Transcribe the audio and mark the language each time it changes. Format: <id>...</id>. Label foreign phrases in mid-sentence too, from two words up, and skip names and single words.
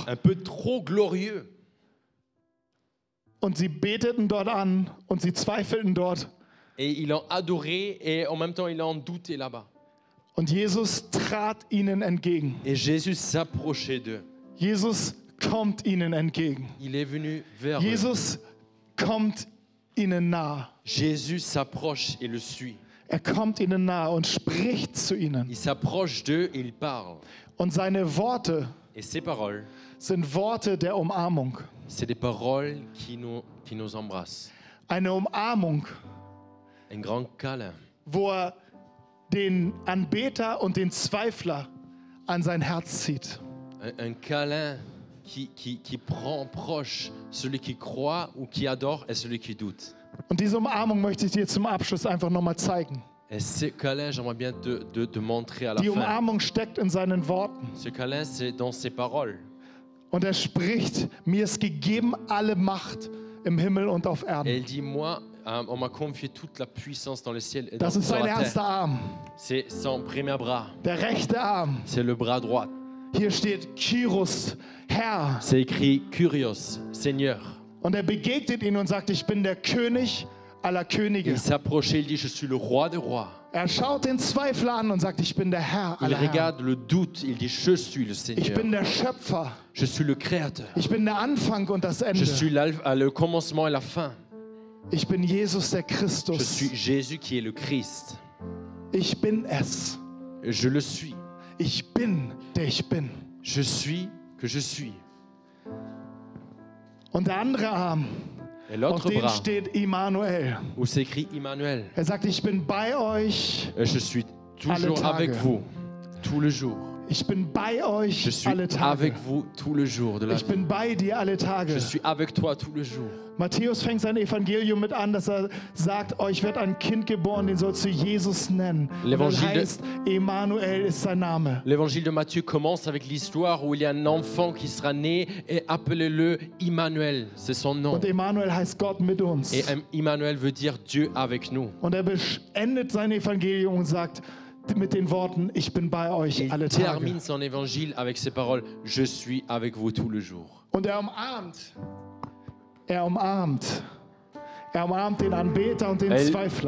<fr>un peu trop glorieux.</fr> <de>Und sie beteten dort an und sie zweifelten dort.</de> <fr>Et ils l'ont adoré et en même temps, ils l'ont douté là-bas.</fr> <de>Und Jesus trat ihnen entgegen.</de> <fr>Et Jésus s'approchait d'eux.</fr> <de>Jesus kommt ihnen entgegen.</de> <fr>Il est venu vers eux.</fr> <de>Jesus kommt ihnen nah.</de> <fr>Jésus s'approche et le suit.</fr> <de>Er kommt ihnen nah und spricht zu ihnen.</de> <fr>Il s'approche d'eux et il parle.</fr> <de>Und seine Worte</de> <fr>Et ces paroles,</fr> <de>sind Worte der Umarmung.</de> <fr>c'est des paroles qui nous embrassent.</fr> <de>Eine Umarmung,</de> <fr>Un grand câlin.</fr> <de>wo er den Anbeter und den Zweifler an sein Herz zieht.</de> <fr>Un câlin qui prend proche celui qui croit ou qui adore et celui qui doute.</fr> <de>Und diese Umarmung möchte ich dir zum Abschluss einfach nochmal zeigen.</de> <fr>Et ce câlin, j'aimerais bien te montrer à la</fr> <de>Die</de> <fr>fin.</fr> <de>Umarmung steckt in seinen Worten.</de> <fr>Ce câlin, c'est dans ses paroles.</fr> <de>Und er spricht, mir ist gegeben alle Macht im Himmel und auf</de> <fr>Et</fr> <de>Erden.</de> <fr>il dit, moi, on m'a confié toute la puissance dans le ciel et dans,</fr> <de>Das ist</de> <fr>sur</fr> <de>sein</de> <fr>la</fr> <de>erster</de> <fr>terre.</fr> <de>Arm,</de> <fr>C'est son premier bras.</fr> <de>der rechte Arm.</de> <fr>C'est le bras droit.</fr> <de>Hier steht Kyros, Herr.</de> <fr>C'est écrit Kyrios, Seigneur.</fr> <de>Und er begegnet ihn und sagt, ich bin der König aller Könige.</de> <fr>Il s'approchait, il dit, je suis le roi des rois.</fr> <de>Er schaut den Zweifler an und sagt, ich bin der Herr</de> <fr>Il</fr> <de>aller Herren.</de> <fr>regarde le doute, il dit, je suis le</fr> <de>Ich</de> <fr>Seigneur.</fr> <de>bin der Schöpfer.</de> <fr>Je suis le Créateur.</fr> <de>Ich bin der Anfang und das</de> <fr>Je</fr> <de>Ende.</de> <fr>suis le commencement et la fin.</fr> <de>Ich bin Jesus der</de> <fr>Je</fr> <de>Christus.</de> <fr>suis Jésus qui est le Christ.</fr> <de>Ich bin es.</de> <fr>Je le suis.</fr> <de>Ich bin, der ich bin.</de> <fr>Je suis que je suis.</fr> <de>Und der andere Arm,</de> <fr>Et</fr> <de>auf</de> <fr>l'autre</fr> <de>dem</de> <fr>bras,</fr> <de>steht Immanuel.</de> <fr>où c'est écrit Immanuel.</fr> <de>Er sagt, ich bin bei euch.</de> <fr>Je suis</fr> <de>Alle</de> <fr>toujours</fr> <de>Tage.</de> <fr>avec vous, tout le jour.</fr> <de>Ich bin bei euch</de> <fr>Je suis</fr> <de>alle Tage.</de> <fr>avec vous tout le jour de la</fr> <de>Ich</de> <fr>vie.</fr> <de>bin bei dir alle Tage.</de> <fr>Je suis avec toi tout le jour.</fr> <de>Matthäus fängt sein Evangelium mit an, dass er sagt, euch wird ein Kind geboren, den sollst du Jesus nennen. Und das</de> <fr>L'évangile de-</fr> <de>heißt, Emmanuel ist sein Name.</de> <fr>L'évangile de Matthieu commence avec l'histoire où il y a un enfant qui sera né et appelez-le Immanuel, c'est son nom.</fr> <de>Und Emmanuel heißt Gott mit uns.</de> <fr>Et Immanuel veut dire Dieu avec nous.</fr> <de>Und er beendet sein Evangelium und sagt mit den Worten, ich bin bei euch</de> <fr>Il</fr> <de>alle Tage.</de> <fr>termine son évangile avec ces paroles, je suis avec vous tout le jour.</fr> <de>Und er umarmt den Anbeter und den Zweifler.</de>